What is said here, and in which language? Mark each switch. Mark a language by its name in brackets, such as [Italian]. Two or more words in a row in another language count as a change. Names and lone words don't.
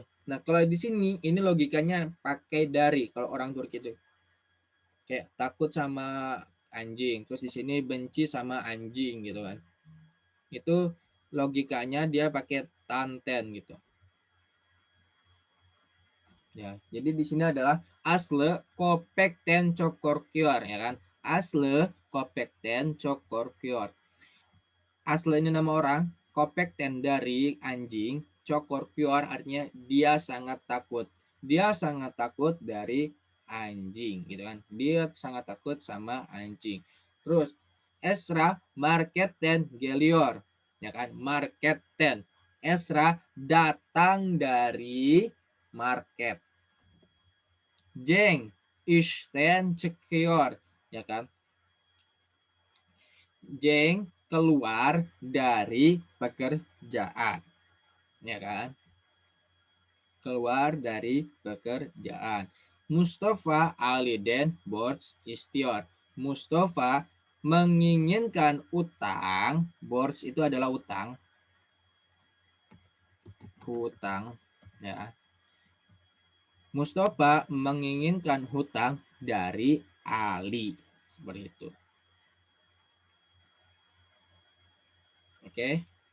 [Indonesian] Nah, kalau di sini ini logikanya pakai dari kalau orang Turki itu. Kayak takut sama anjing, terus di sini benci sama anjing gitu kan. Itu logikanya dia pakai tanten gitu. Ya, jadi di sini adalah [Turkish] asle kopekten çokorkuyor, [Indonesian] ya kan? [Turkish] Asle kopekten çokorkuyor. [Indonesian] Asle ini nama orang, kopekten dari anjing, çokorkuyor artinya dia sangat takut. Dia sangat takut dari anjing gitu kan. Dia sangat takut sama anjing. Terus Esra [Turkish] marketten geliyor, [Indonesian] ya kan? Marketten. Esra datang dari market. [Turkish] Jeng işten çıkıyor, [Indonesian] ya kan? Jeng keluar dari pekerjaan, ya kan? Keluar dari pekerjaan. [Turkish] Mustafa Aliden borç istiyor. [Indonesian] Mustafa menginginkan utang. Borç itu adalah utang. Hutang, ya. Mustafa menginginkan hutang dari Ali. Seperti itu. Oke.